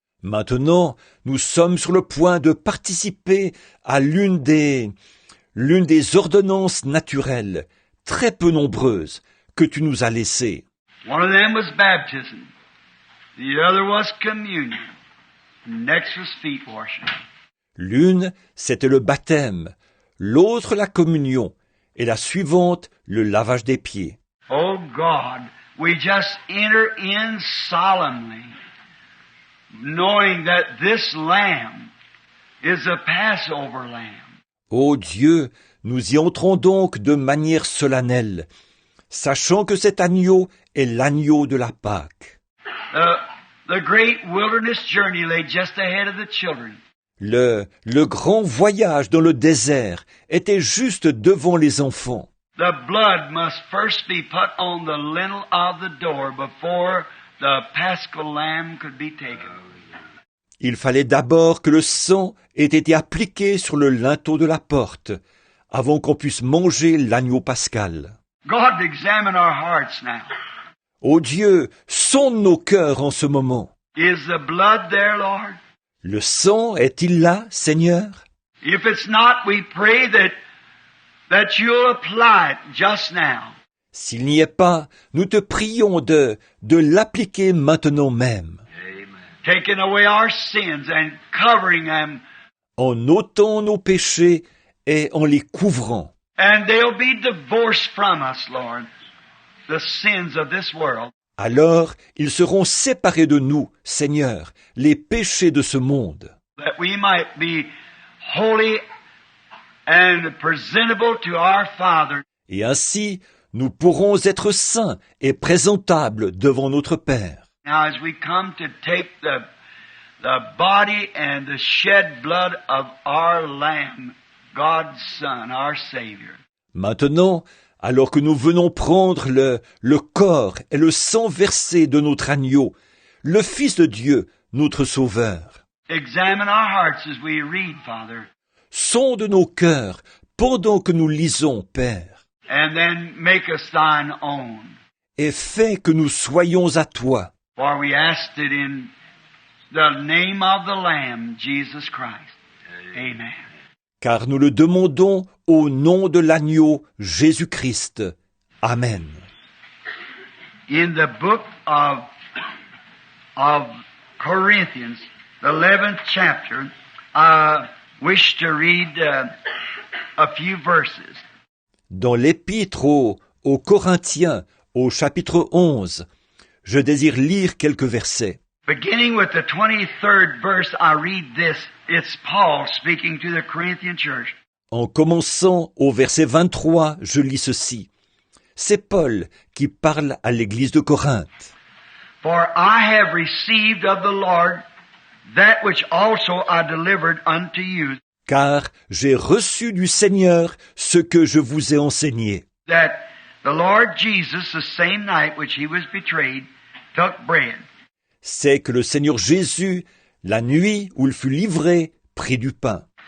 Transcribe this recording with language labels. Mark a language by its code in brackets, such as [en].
[fr] Maintenant, nous sommes sur le point de participer à l'une des ordonnances naturelles, très peu nombreuses, que tu nous as laissées. [en] One of them was baptism. The other was communion. Next was feet washing. [fr] L'une, c'était le baptême, l'autre la communion, et la suivante, le lavage des pieds. [en] Oh God, we just enter in solemnly, knowing that this lamb is a Passover lamb. [fr] Ô Dieu, nous y entrons donc de manière solennelle, sachant que cet agneau est l'agneau de la Pâque. [en] The great wilderness journey lay just ahead of the children. [fr] Le grand voyage dans le désert était juste devant les enfants. [en] The blood must first be put on the lintel of the door before the Paschal lamb could be taken. [fr] Il fallait d'abord que le sang ait été appliqué sur le linteau de la porte, avant qu'on puisse manger l'agneau pascal. [en] God, examine our hearts now. [fr] Ô Dieu, sonde nos cœurs en ce moment. [en] Is the blood there, Lord? [fr] Le sang est-il là, Seigneur? [en] If it's not, we pray that you'll apply it just now. [fr] S'il n'y est pas, nous te prions de l'appliquer maintenant même. [en] Taking away our sins and covering them. [fr] En ôtant nos péchés et en les couvrant. [en] And they'll be divorced from us, Lord, the sins of this world. [fr] Alors, ils seront séparés de nous, Seigneur, les péchés de ce monde. [en] That we might be holy and presentable to our Father. [fr] Et ainsi, nous pourrons être saints et présentables devant notre Père. [en] Now as we come to take the body and the shed blood of our Lamb, God's Son, our Savior. [fr] Maintenant, alors que nous venons prendre le corps et le sang versé de notre agneau, le Fils de Dieu, notre Sauveur. [en] Examine our hearts as we read, Father. [fr] Sonde nos cœurs pendant que nous lisons, Père. [en] And then make us thine own. [fr] Et fais que nous soyons à toi. [en] For we asked it in the name of the Lamb, Jesus Christ. Amen. [fr] Car nous le demandons au nom de l'agneau Jésus-Christ. Amen. [en] In the book of Corinthians, the 11th chapter, I wish to read a few verses. [fr] Dans l'épître aux Corinthiens, au chapitre 11, je désire lire quelques versets. [en] Beginning with the 23rd verse, I read this. It's Paul speaking to the Corinthian church. [fr] En commençant au verset 23, je lis ceci. C'est Paul qui parle à l'église de Corinthe. [en] For I have received of the Lord that which also I delivered unto you. [fr] Car j'ai reçu du Seigneur ce que je vous ai enseigné. [en] That the Lord Jesus, the same night which he was betrayed, took bread. [fr] C'est que le Seigneur Jésus, la nuit où il fut livré, prit du pain.